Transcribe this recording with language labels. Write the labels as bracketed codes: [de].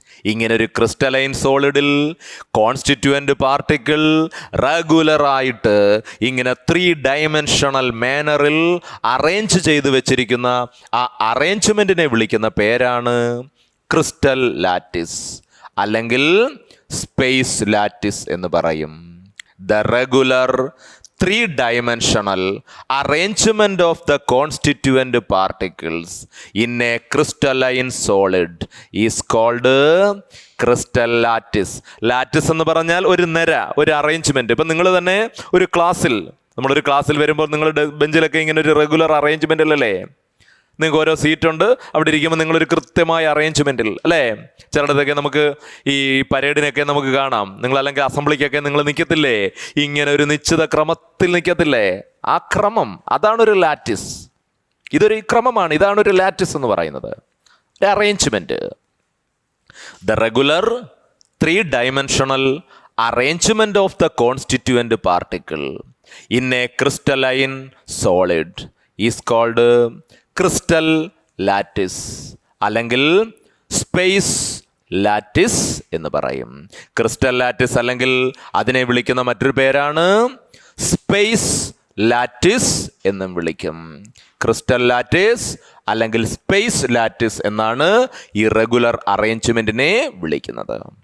[ml] ഇങ്ങനെ ഒരു crystalline സോളിഡിൽ constituent particle റെഗുലറായിട്ട് ഇങ്ങനെ 3 ഡയമെൻഷണൽ മാനറിൽ അറേഞ്ച് ചെയ്ത് വെച്ചിരിക്കുന്ന ആ അറേഞ്ച്മെന്റിനെ വിളിക്കുന്ന പേരാണ് ക്രിസ്റ്റൽ ലാറ്റിസ്, അല്ലെങ്കിൽ സ്പേസ് ലാറ്റിസ് എന്ന് പറയും. [en] The regular 3 dimensional arrangement of the constituent particles in a crystalline solid is called crystal lattice. [ml] Lattice എന്ന് പറഞ്ഞാൽ ഒരു നിര, ഒരു അറേഞ്ച്മെന്റ്. ഇപ്പം നിങ്ങൾ തന്നെ ഒരു ക്ലാസ്സിൽ, നമ്മളൊരു ക്ലാസ്സിൽ വരുമ്പോൾ നിങ്ങളുടെ ബെഞ്ചിലൊക്കെ ഇങ്ങനെ ഒരു റെഗുലർ അറേഞ്ച്മെന്റ് അല്ലേ? നിങ്ങൾക്ക് ഓരോ സീറ്റുണ്ട്, അവിടെ ഇരിക്കുമ്പോൾ നിങ്ങളൊരു കൃത്യമായ അറേഞ്ച്മെന്റിൽ അല്ലേ? ചിലടത്തൊക്കെ നമുക്ക് ഈ പരേഡിനൊക്കെ നമുക്ക് കാണാം, നിങ്ങൾ അല്ലെങ്കിൽ അസംബ്ലിക്കൊക്കെ നിങ്ങൾ നിൽക്കത്തില്ലേ, ഇങ്ങനെ ഒരു നിശ്ചിത ക്രമത്തിൽ നിൽക്കത്തില്ലേ? ആ ക്രമം, അതാണ് ഒരു ലാറ്റിസ്. ഇതൊരു ക്രമമാണ്, ഇതാണ് ഒരു ലാറ്റിസ് എന്ന് പറയുന്നത്, ഒരു arrangement. [en] the regular 3 dimensional arrangement of the constituent particle in a crystalline solid is called crystal lattice, [ml] അല്ലെങ്കിൽ [en] space lattice [ml] എന്ന് പറയും. ക്രിസ്റ്റൽ ലാറ്റിസ് അല്ലെങ്കിൽ അതിനെ വിളിക്കുന്ന മറ്റൊരു പേരാണ് സ്പേസ് ലാറ്റിസ് എന്നും വിളിക്കും. ക്രിസ്റ്റൽ ലാറ്റിസ് അല്ലെങ്കിൽ സ്പേസ് ലാറ്റിസ് എന്നാണ് ഈ റെഗുലർ അറേഞ്ച്മെന്റിനെ വിളിക്കുന്നത്.